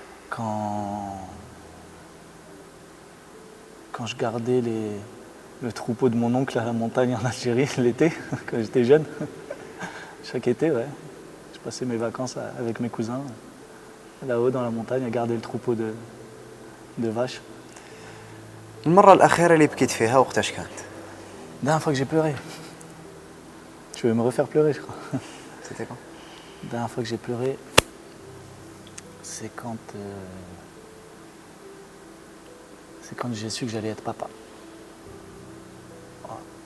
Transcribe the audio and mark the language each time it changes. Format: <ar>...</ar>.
<fr>Quand je gardais le troupeau de mon oncle à la montagne en Algérie l'été, quand j'étais jeune, chaque été, ouais. Je passais mes vacances avec mes cousins, là-haut dans la montagne, à garder le troupeau de vaches.</fr> <ar>المرة الأخيرة اللي بكيت فيها وقتاش كانت</ar> <fr>La dernière fois que j'ai pleuré. Tu veux me refaire pleurer, je crois. c'était quand La dernière fois que j'ai pleuré, c'est quand j'ai su que j'allais être papa. Voilà.</fr>